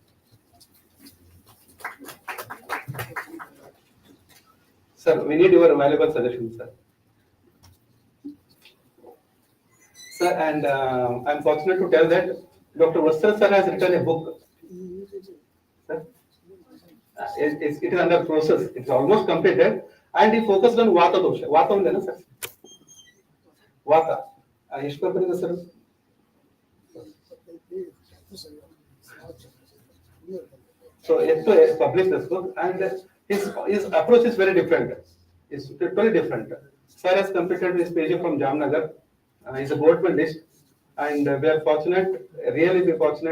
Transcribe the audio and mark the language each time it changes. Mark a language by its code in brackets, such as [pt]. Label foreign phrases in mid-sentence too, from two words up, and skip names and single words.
[en] Sir, we need your valuable suggestions, sir. Sir, and I'm fortunate to tell that Dr. w.s.r sir has written a book. Sir, it is under process. It's almost completed, and he focused on Vata dosha. Vata [te] ఉందే నా [en] sir? [kn] Vata. ಎಷ್ಟು ಕಂಪನಿ ಇದೆ ಸರ್? [en] So it's to publish this book, and his approach is very different. It's totally different. Sir has completed his PhD from Jamnagar. He's a board medalist, and we are fortunate, really be fortunate.